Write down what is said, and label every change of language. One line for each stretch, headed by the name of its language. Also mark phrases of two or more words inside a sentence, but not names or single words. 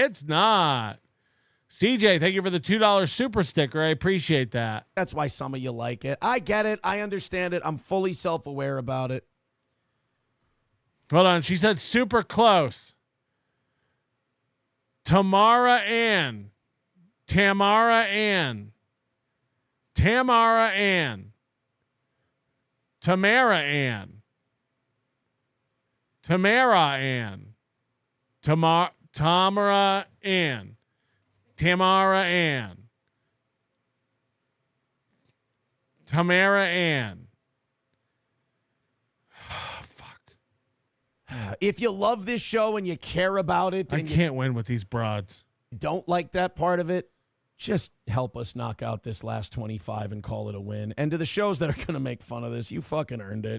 English: It's not. CJ, thank you for the $2 super sticker. I appreciate that. That's why some of you like it. I get it. I understand it. I'm fully self-aware about it. Hold on. She said super close. Tamara Ann. Tamara Ann. Tamara Ann. Tamara Ann. Tamara Ann. Tamara Ann. Tamara Ann. Tamara Ann. Fuck. If you love this show and you care about it, I can't win with these broads. Don't like that part of it, just help us knock out this last 25 and call it a win. And to the shows that are going to make fun of this, you fucking earned it.